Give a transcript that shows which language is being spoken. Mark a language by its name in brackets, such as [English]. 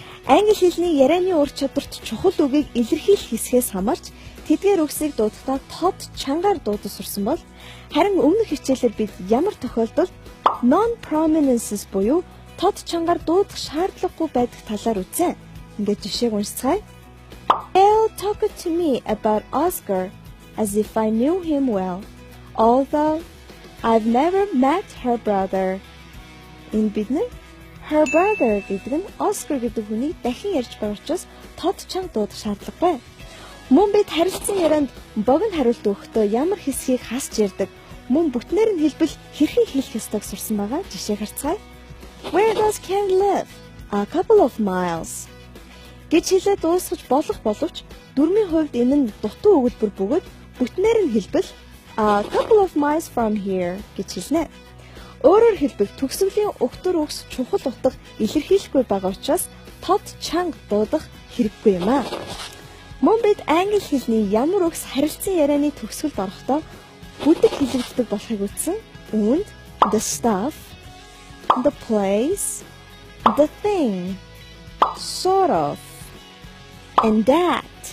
[Mongolian] Англи хэлний ярианы ур чадварт чухал үгийг илэрхийлэх хэсгээс хамаарч тэдгээр үгсийг дуудахдаа тод чангаар дуудаж сурсан бол харин өмнөх хичээлээр бид ямар тохиолдолд non-prominences буюу тод чангаар дуудах шаардлагагүй байдаг талаар үзсэн. Ингээд жишээг уншицгаая. [English] Elle talked to me about Oscar as if I knew him well, although I've never met her brother. [Mongolian] Энэ бидний [English] her brother [Mongolian] гэдэг нь Oscar гэдэг хүнийг дахин ярьж байгаа учраас тод чанга дуудах шаардлагагүй. Мөн бид харилцан ярианд богино хариулт өгөхдөө ямар хэсгийг хасч ярьдаг, мөн бүтнээр нь хэлбэл хэрхэн хэлэх ёстойг сурсан байгаа. Жишээ харцгаая. [English] Where does Ken live? A couple of miles. [Mongolian] гэж хэлээ дуусгаж болох боловч дөрмийн хувьд энэ нь дутуу өгүүлбэр бөгөөд бүтнээр нь хэлбэл [English] a couple of miles from here [Mongolian] гэж хэлнэ. Өөрөөр хэлбэл төгсгөлийн өгтөр үгс чухал утга илэрхийлэхгүй байгаа учраас тод чанга дуудах хэрэггүй юм аа. Мөн бид англи хэлний ямар үгс харилцан ярианы төгсгөлд орохдоо бүдэг хэлэгддэг болохыг үзсэн. Үүнд [English] the stuff, the place, the thing, sort of, and that.